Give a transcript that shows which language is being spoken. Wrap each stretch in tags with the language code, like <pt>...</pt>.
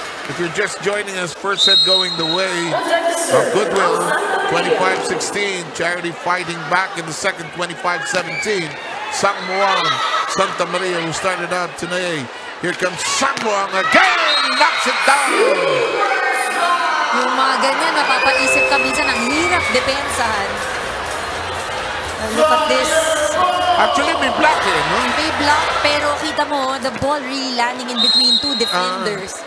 <en>If you're just joining us, first set going the way of Goodwill, 25-16. Charity fighting back in the second, 25-17. Sang Muang, Santa Maria, who started out today. Here comes Sang Muang again, knocks it down.</en> <tl>Yung mga ganyan, napapaisip ka minsan, ang hirap depensahan.</tl> <en>Look at this.</en> <tl>Actually, may block eh, no? May block, pero kita mo,</tl> <en>the ball really landing in between two defenders.</en>